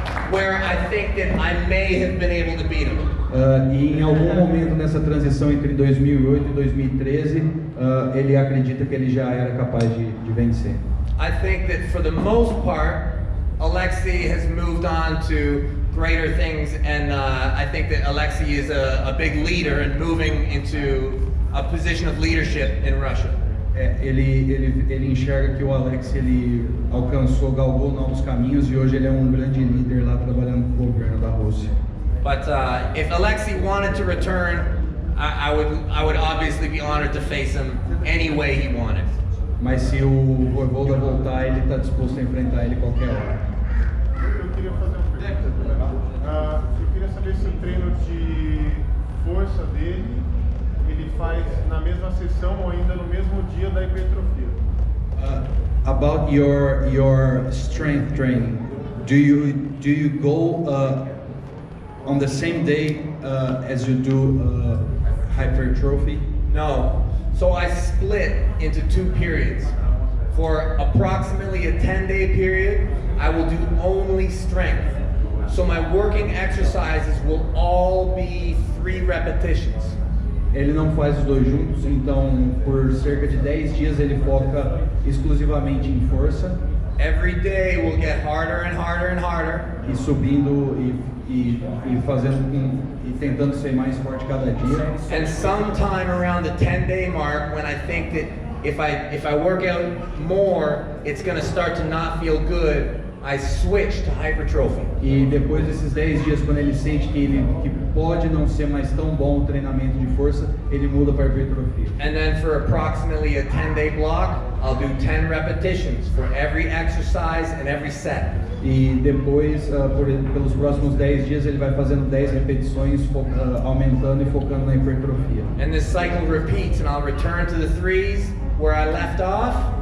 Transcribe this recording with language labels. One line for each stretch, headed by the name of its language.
English: Where I think that I may have been able to beat him.
Portuguese: E em algum momento nessa transição entre 2008 e 2013, ele acredita que ele já era capaz de vencer.
English: I think that for the most part, Alexei has moved on to greater things, and I think that Alexei is a big leader and moving into a position of leadership in Russia.
Portuguese: Ele enxerga que o Alex ele galgou novos caminhos e hoje ele é um grande líder lá trabalhando com o governo da Rússia.
English: But if Alexei wanted to return, I would obviously be honored to face him any way he wanted.
Portuguese: Mas se o Voivoda voltar, ele está disposto a enfrentar ele qualquer hora. Eu queria fazer uma pergunta. Eu queria saber se o treino de força dele ele faz na mesma sessão ou ainda no mesmo dia da hipertrofia.
English: About your strength training, do you go on the same day as you do hypertrophy? No. So I split into 2 periods. For approximately a 10-day period, I will do only strength. So my working exercises will all be 3 repetitions.
Portuguese: Ele não faz os dois juntos, então por cerca de 10 dias ele foca exclusivamente em força.
English: Every day will get harder and harder and harder.
Portuguese: E subindo e fazendo e tentando ser mais forte cada dia.
English: And sometime around the 10-day mark, when I think that if I work out more, it's going to start to not feel good, I switch to hypertrophy.
Portuguese: E depois desses 10 dias, quando ele sente que pode não ser mais tão bom o treinamento de força, ele muda para hipertrofia.
English: And then for approximately a 10-day block, I'll do 10 repetitions for every exercise and every set.
Portuguese: E depois, pelos próximos 10 dias, ele vai fazendo 10 repetições, aumentando e focando na hipertrofia.
English: And this cycle repeats, and I'll return to the 3s where I left off.